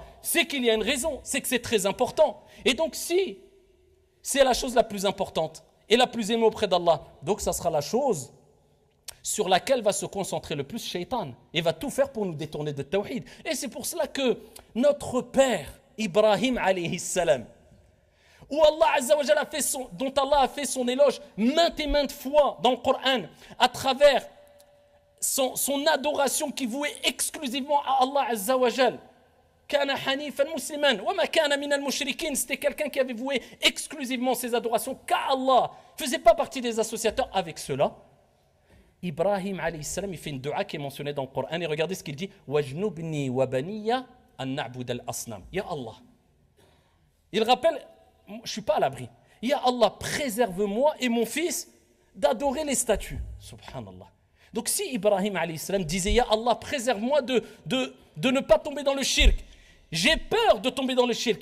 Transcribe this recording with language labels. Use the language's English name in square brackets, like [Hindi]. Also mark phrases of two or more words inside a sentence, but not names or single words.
[French] C'est qu'il y a une raison, c'est que c'est très important. Et donc si c'est la chose la plus importante et la plus aimée auprès d'Allah, donc ça sera la chose sur laquelle va se concentrer le plus Shaitan et va tout faire pour nous détourner de Tawhid. Et c'est pour cela que notre père, Ibrahim alayhi salam, où [Arabic] الله عز وجل [French] dont Allah a fait son éloge maintes et maintes fois dans le Coran, à travers son adoration qui vouait exclusivement à [Arabic] الله عز وجل. كان حنيفا مسلما وما كان من المشركين, [French] c'était quelqu'un qui avait voué exclusivement ses adorations qu'à Allah, faisait pas partie des associateurs avec cela. Ibrahim [Arabic] عليه السلام, [French] il fait une dua qui est mentionnée dans le Coran et regardez ce qu'il dit [Arabic] واجنبني وبني أن نعبد الأصنام يا الله. [French] Il rappelle, je suis pas à l'abri. [Arabic] يا الله, [French] préserve-moi et mon fils d'adorer les statues. Subhanallah. Donc si Ibrahim [Arabic] عليه السلام [French] disait [Arabic] يا الله, [French] préserve-moi de ne pas tomber dans le shirk. J'ai peur de tomber dans le shirk.